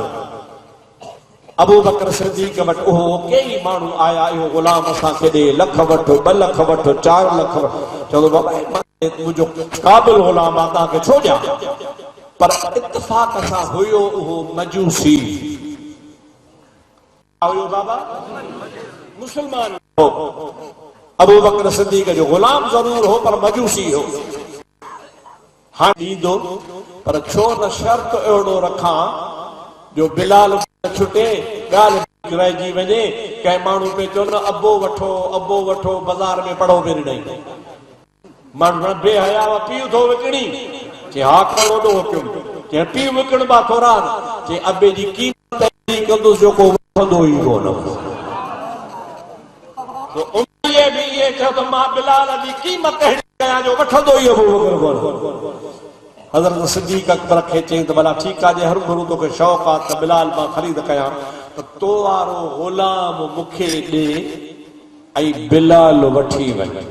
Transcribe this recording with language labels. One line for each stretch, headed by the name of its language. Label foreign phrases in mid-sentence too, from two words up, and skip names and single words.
Sindhi: अबू बकर सिद्दीक़ वटि उहो कई माण्हू आया इहो गुलाम असांखे ॾे लख वठो 2 लख वठो 4 लख चवंदो बाबा मुंहिंजो क़ाबिल गुलाम आहे तव्हांखे छो ॾियां पर इत्तिफ़ाक़ सां हुयो उहो मजूसी हुयो बाबा मुसलमान हो। अबू बकर सिद्दीक़ जो गुलाम जरूर हो पर मजूसी हो। हाँ ॾींदो पर छो न शर्त अहिड़ो रखां जो बिलाल छुटे ॻाल्हि रहिजी वञे कंहिं माण्हू पे चओ न अबो वठो बाज़ार में पढ़ो बि ॾेई माण्हू बेहया पीउ थो विकिणी चए हा कहिड़ो ॾोह चए पीउ विकिणबा थोरा चए अबे जी क़ीमत कंदुसि जेको वठंदो ई कोन भी ये तो मां बिलाल जी कीमत कयां जो वठंदो ई अबू बकर कोन। हज़रत सिद्दीक़ अकबर खे चई त भला ठीकु आहे जे हर गुरू तोखे शौक़ आहे त बिलाल मां ख़रीद कयां त तो वारो गुलाम मूंखे ॾे ऐं बिलाल वठी वञ।